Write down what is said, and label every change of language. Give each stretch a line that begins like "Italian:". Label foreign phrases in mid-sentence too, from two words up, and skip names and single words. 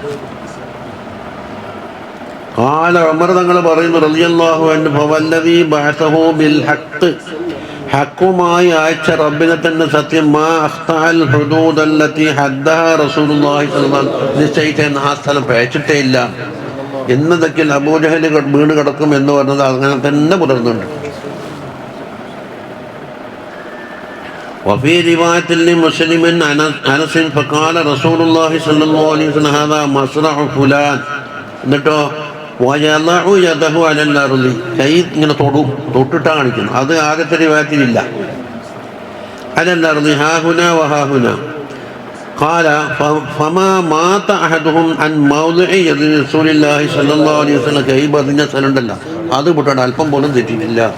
Malayalam: ഖാല ഉമർ തങ്ങൾ പറയുന്നു
Arabic: رضي الله عنه فوالذي بعثه بالحق,
Malayalam: ഹഖുമായി അയച്ച റബ്ബിനെ തന്നെ സത്യം.
Arabic: ما أخطأ الحدود التي حدها رسول الله صلى الله عليه وسلم,
Malayalam: നിശ്ചയിച്ച ആ സ്ഥലം പേച്ചിട്ടേ ഇല്ല. എന്നതൊക്കെ അബൂജഹൽ വീണ് കിടക്കും എന്ന് പറഞ്ഞത് അങ്ങനെ തന്നെ പുലർന്നുണ്ട്.
Arabic: وفي رواية لمسلم أنس فقال رسول الله صلى الله عليه وسلم هذا مصرع فلان,
Malayalam: എന്നിട്ടോ
Arabic: ووضع يده على الأرض,
Malayalam: കൈ ഇങ്ങനെ തൊട്ടിട്ടാണ് കാണിക്കുന്നത്. അത് ആദ്യത്തെ റിവായത്തിലില്ല.
Arabic: على الأرض هاهنا وهاهنا. قال فما ماط أحدهم عن موضع يد رسول الله صلى الله عليه وسلم,
Malayalam: കൈ പതിഞ്ഞ സ്ഥലമുണ്ടല്ലോ അത് വിട്ടിട്ട് അല്പം പോലും തെറ്റിയിട്ടില്ല.